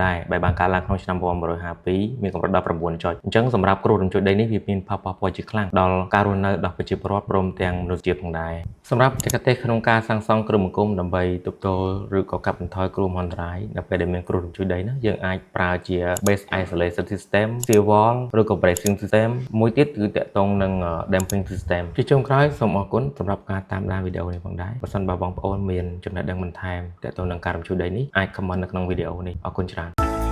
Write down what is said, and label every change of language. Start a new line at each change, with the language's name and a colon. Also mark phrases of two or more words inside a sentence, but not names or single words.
Khmer: ដែរដែលបានកើតឡើងក្នុងឆ្នាំ1952មានកម្រិតដល់ 9 ចុចអញ្ចឹងសម្រាប់គ្រោះរំជួយដីនេះវាមានផលប៉ះពាល់ជាខ្លាំងដល់ការរស់នៅ របស់ប្រជាពលរដ្ឋព្រមទាំងមនុស្សជាតិផងដែរសម្រាប់ឯកទេសក្នុងការសាងសង់គ្រឹះបង្គំដើម្បីទប់ទល់ឬក៏កាត់បន្ថយគ្រោះមហន្តរាយនៅពេលដែលមានគ្រោះរំជួយដីណាយើងអាចប្រើជា
English: base isolation system shear wall
Khmer: ឬក៏
English: bracing system
Khmer: មួយទៀតគឺតាក់ទងនឹង
English: damping system
Khmer: ជាចុងក្រោយសូមអរគុណសម្រាប់ការតាមដានវីដេអូនេះផងដែរបើសិនបើបងប្អូនមានចំណេះដឹងបន្ថែមតាក់ទងនឹងការរំជួយដីនេះអាច comment នៅក្នុងវីដេអូនេះអរគុណច្រើន